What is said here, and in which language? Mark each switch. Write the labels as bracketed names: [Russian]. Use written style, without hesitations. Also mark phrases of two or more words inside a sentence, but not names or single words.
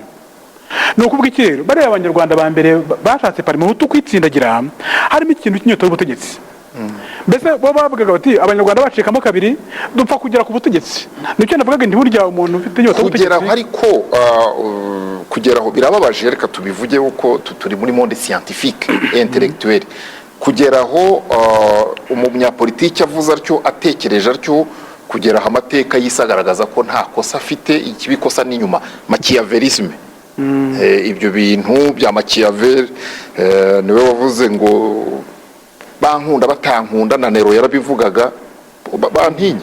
[Kinyarwanda] Ni ukuvuga iki rero, bari abanyarwanda ba mbere bashatse Parmehutu kwitsindagira harimo ikintu cy'inyota y'ubutegetsi. Mbese bo bavugaga bati abanyarwanda bacikamo kabiri dupfa kugera ku butegetsi. Nicyo navugaga nti burya umuntu ufite inyota y'ubutegetsi kugeraho, ariko kugeraho birababaje. Reka tubivuge uko turi muri [French] monde scientifique et intellectuel. [Kinyarwanda] Kugeraho umunyapolitiki avuze atyo, atekereje atyo, kugeraho amateka yisagaragaza ko nta kosa afite, ikibikosa n'inyuma Machiavellisme. Ibyo bintu bya Machiavel niwe wavuze ngo bankunda batankunda, na Nero yarabivugaga bantinye.